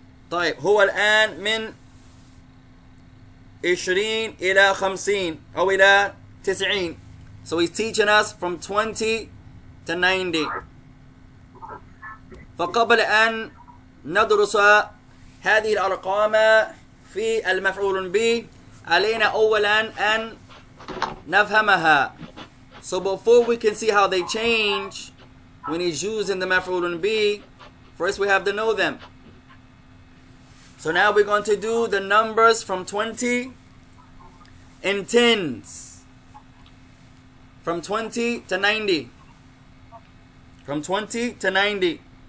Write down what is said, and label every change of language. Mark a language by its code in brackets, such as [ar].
[ar] طيب. هو الآن من 20 إلى 50 أو إلى 90. [en] So he's teaching us from 20 to 90. [ar] فقبل أن ندرس هذه الأرقام في المفعول به علينا أولا أن نفهمها. [en] So before we can see how they change when he's using the مفعول به, first we have to know them. So now we're going to do the numbers from 20 in tens. From 20 to 90. From 20 to 90.